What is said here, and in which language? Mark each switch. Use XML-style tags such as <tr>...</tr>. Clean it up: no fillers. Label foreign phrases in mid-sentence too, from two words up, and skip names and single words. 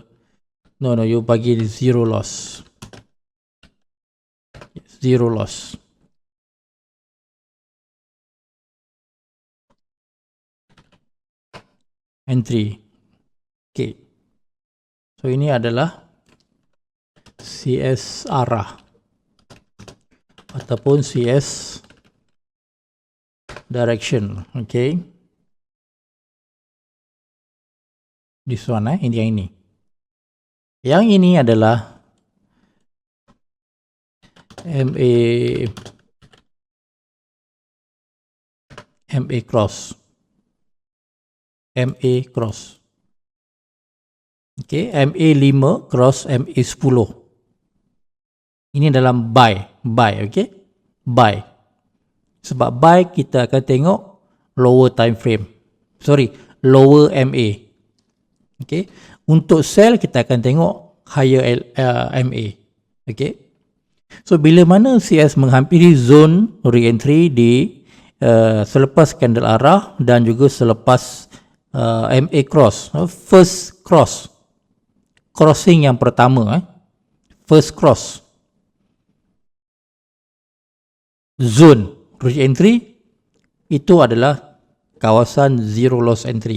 <en>No, you bagi zero loss. Zero loss. Entry.</en> <ms>Okay. So ini adalah CS arah ataupun</ms> <en>CS direction.</en> <ms>Okay.</ms> <en>This one</en> <ms>ini yang ini. Yang ini adalah</ms> <en>MA cross. MA cross. Okay, MA 5 cross MA 10.</en> <ms>Ini dalam buy, okay? Buy. Sebab buy kita akan tengok</ms> <en>lower time frame. Sorry, lower MA. Okay.</en> <ms>Untuk sell kita akan tengok</ms> <en>higher MA. Okay.</en> <ms>So bila mana CS menghampiri</ms> <en>zone re-entry</en> <ms>di selepas candle arah dan juga selepas</ms> <en>MA cross, first crossing</en> <ms>yang pertama,</ms> <en>first cross zone re-entry</en> <ms>itu adalah kawasan</ms> <en>zero loss entry.</en>